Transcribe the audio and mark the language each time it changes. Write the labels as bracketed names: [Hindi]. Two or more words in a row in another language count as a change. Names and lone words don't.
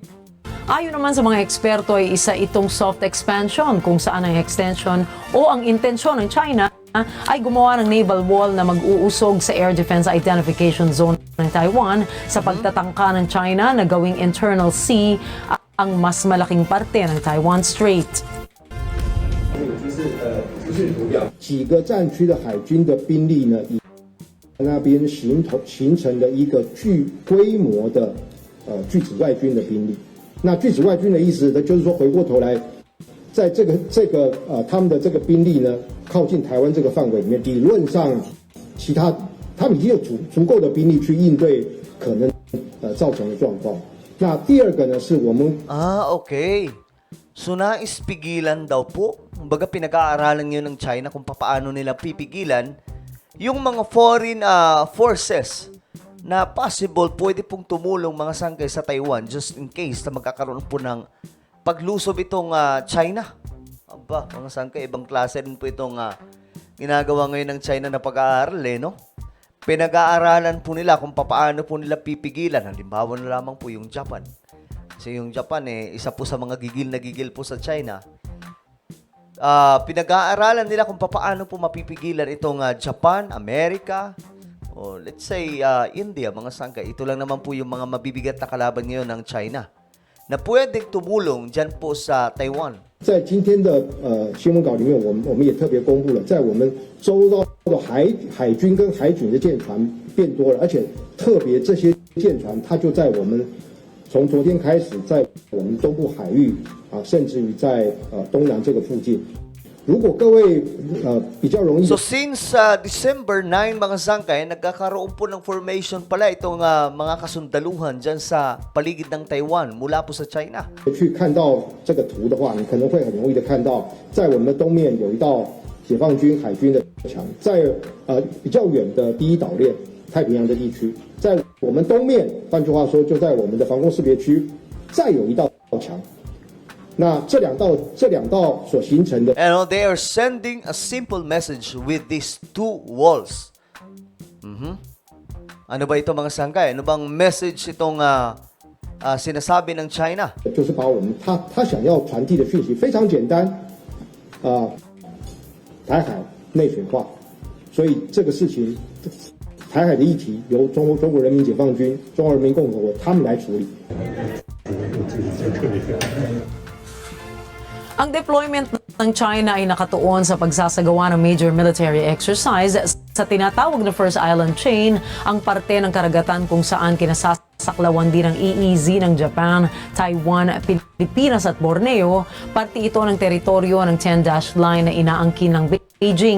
[Filipino] Ayon naman sa mga eksperto ay isa itong [English] soft expansion [Filipino] kung saan ang extension o ang intensyon ng China ay gumawa ng [English] naval wall [Filipino] na mag-uusog sa Air Defense Identification Zone ng Taiwan sa pagtatangka ng China na gawing [English] internal sea [Filipino] ang mas malaking parte ng Taiwan Strait. [Chinese] 几个战区的海军的兵力呢，以那边形成的一个具规模的拒止外军的兵力。那拒止外军的意思呢，就是说回过头来， 在他们的这个兵力呢靠近台湾这个范围里面，理论上他们已经有足够的兵力去应对可能造成的状况。那第二个呢是我们 [English] Okay. So, [Filipino] nais pigilan daw po. Kumbaga, pinag-aaralan ngayon ng China kung paano nila pipigilan yung mga [English] foreign forces [Filipino] na possible pwede pong tumulong mga sangkay sa Taiwan [English] just in case [Filipino] na magkakaroon po ng paglusob itong China. Aba, mga sangkay, ibang klase rin po itong ginagawa ngayon ng China na pag-aaral no? Pinag-aaralan po nila kung paano po nila pipigilan. Halimbawa na lamang po yung Japan. Kasi yung Japan isa po sa mga gigil na gigil po sa China. Pinag-aaralan nila kung paano po mapipigilan itong Japan, Amerika, o [English] let's say [Filipino] India, mga sangkay. Ito lang naman po yung mga mabibigat na kalaban ngayon ng China na pwedeng tumulong dyan po sa Taiwan. [Chinese] 在今天的新闻稿里面，我们也特别公布了，在我们周遭的海军跟海警的舰船变多了，而且特别这些舰船，它就在我们从昨天开始，在我们东部海域甚至于在东南这个附近。如果各位比较容易 [English] So since December 9, [Filipino] mga sangkay, nagkakaroon po ng formation pala itong mga kasundaluhan dyan sa paligid ng Taiwan mula po sa China. [Chinese] 去看到这个图的话，你可能会很容易的看到，在我们的东面有一道解放军海军的墙，在比较远的第一岛链太平洋的地区，在我们东面，换句话说，就在我们的防空识别区，再有一道墙。那这两道所形成的 [English] They are sending a simple message with these two walls. [Filipino] Ano ba ito mga sangkay? Ano bang message itong sinasabi ng China? [Chinese] 就是把我们他想要传递的讯息非常简单，台海内水化，所以这个事情，台海的议题由中国人民解放军、中华人民共和国他们来处理。 [Filipino] Ang deployment ng China ay nakatuon sa pagsasagawa ng [English] major military exercise [Filipino] sa tinatawag na First Island Chain, ang parte ng karagatan kung saan kinasasaklawan din ang EEZ ng Japan, Taiwan, Pilipinas at Borneo, parte ito ng teritoryo ng 10-dash line na inaangkin ng Beijing.